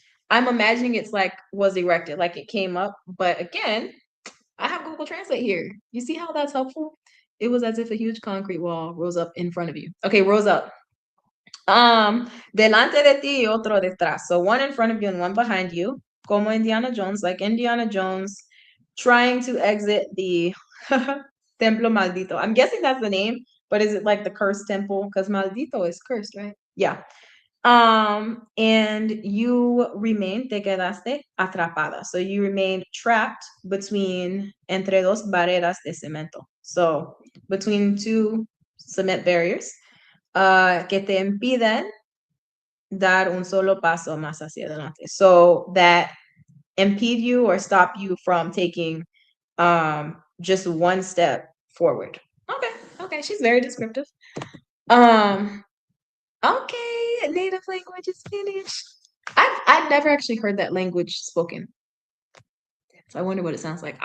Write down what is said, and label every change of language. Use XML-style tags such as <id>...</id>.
<en>I'm imagining it's like was erected, like it came up. But again, I have Google Translate here. You see how that's helpful? It was as if a huge concrete wall rose up in front of you. Okay, rose up.</en> <es>Delante de ti y otro detrás.</es> <en>So one in front of you and one behind you.</en> <es>Como Indiana Jones,</es> <en>like Indiana Jones trying to exit the Templo Maldito. I'm guessing that's the name, but is it like the cursed temple? Because Maldito is cursed, right? Yeah. And you remain,</en> <es>te quedaste atrapada.</es> <en>So you remained trapped between</en> <es>entre dos barreras de cemento.</es> <en>So between two cement barriers,</en> <es>que te impiden dar un solo paso más hacia adelante.</es> <en>So that impede you or stop you from taking just one step forward. Okay, okay, she's very descriptive. Um, okay, native language is finished. I've never actually heard that language spoken. So I wonder what it sounds like.</en>